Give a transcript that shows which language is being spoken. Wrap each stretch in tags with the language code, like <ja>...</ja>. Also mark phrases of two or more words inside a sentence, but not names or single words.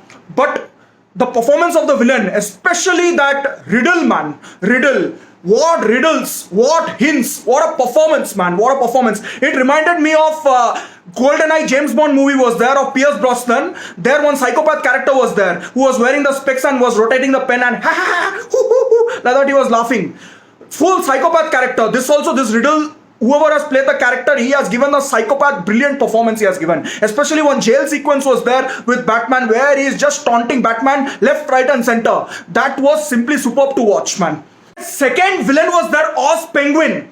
<en>But the performance of the villain, especially that Riddle man, Riddle, what riddles, what hints, what a performance, man, what a performance. It reminded me of GoldenEye James Bond movie was there of Pierce Brosnan. There one psychopath character was there who was wearing the specs and was rotating the pen and ha ha ha hoo, hoo, hoo, like that he was laughing. Full psychopath character. This also, this Riddle, whoever has played the character, he has given the psychopath brilliant performance he has given. Especially one jail sequence was there with Batman where he is just taunting Batman left, right and center. That was simply superb to watch, man. Second villain was there, Oz Penguin.</en>